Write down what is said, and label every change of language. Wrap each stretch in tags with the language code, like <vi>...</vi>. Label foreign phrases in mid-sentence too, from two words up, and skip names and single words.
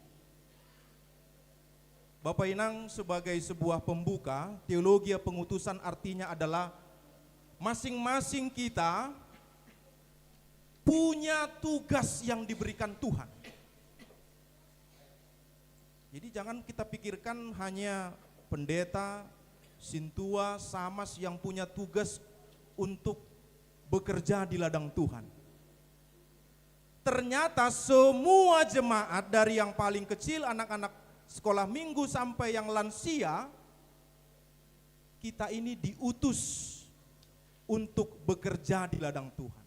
<id>Bapak Inang, sebagai sebuah pembuka, teologi pengutusan artinya adalah masing-masing kita punya tugas yang diberikan Tuhan. Jadi jangan kita pikirkan hanya pendeta, sintua, samas yang punya tugas untuk bekerja di ladang Tuhan. Ternyata semua jemaat, dari yang paling kecil anak-anak sekolah minggu sampai yang lansia, kita ini diutus untuk bekerja di ladang Tuhan.</id>